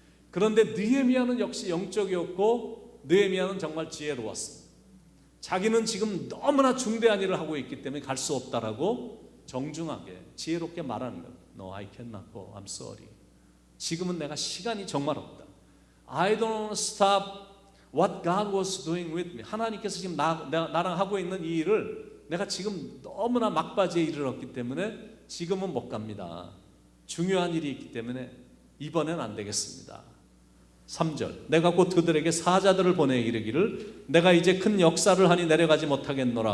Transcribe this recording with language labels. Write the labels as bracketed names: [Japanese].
[Korean] 그런데 느헤미야는 역시 영적이었고 느헤미야는 정말 지혜로웠습니다. 자기는 지금 너무나 중대한 일을 하고 있기 때문에 갈 수 없다라고 정중하게 지혜롭게 말하는 거예요. [English] No, I cannot go. I'm sorry. [Korean] 지금은 내가 시간이 정말 없다. [English] I don't want to stop what God was doing with me. [Korean] 하나님께서 지금 나랑 하고 있는 이 일을 내가 지금 너무나 막바지에 이르렀기 때문에 지금은 못 갑니다. 중요한 일이 있기 때문에 이번엔 안 되겠습니다. 3절 내가 곧 그들에게 사자들을 보내 이르기를 내가 이제 큰 역사를 하니 내려가지 못하겠노라.